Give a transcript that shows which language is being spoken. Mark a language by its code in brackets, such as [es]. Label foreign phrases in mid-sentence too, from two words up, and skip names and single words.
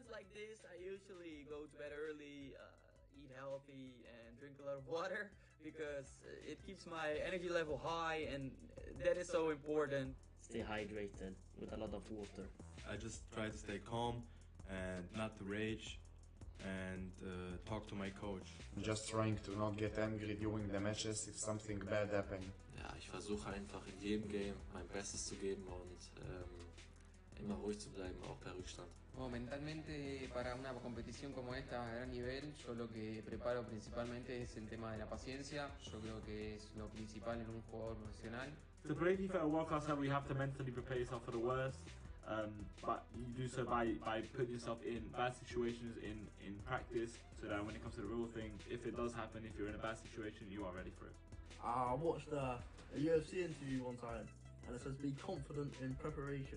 [en] this, I usually go to bed early, eat healthy, and drink a lot of water because it keeps my energy level high, and that is so important. Stay hydrated with a lot of water. I just try to stay calm and not to rage and talk to my coach. I'm just trying to not get angry during the matches if something bad happened. [de] Ja, ich versuche einfach in jedem Game mein Bestes zu geben und immer ruhig zu bleiben, auch bei Rückstand. [es] Mentalmente para una competición como esta a gran nivel, yo lo que preparo principalmente es el tema de la paciencia. Yo creo que es lo principal en un jugador profesional. [en] To play FIFA at a world-class level, you have to mentally prepare yourself for the worst. But you do so by putting yourself in bad situations in practice, so that when it comes to the real thing, if it does happen, if you're in a bad situation, you are ready for it. I watched a UFC interview one time, and it says be confident in preparation.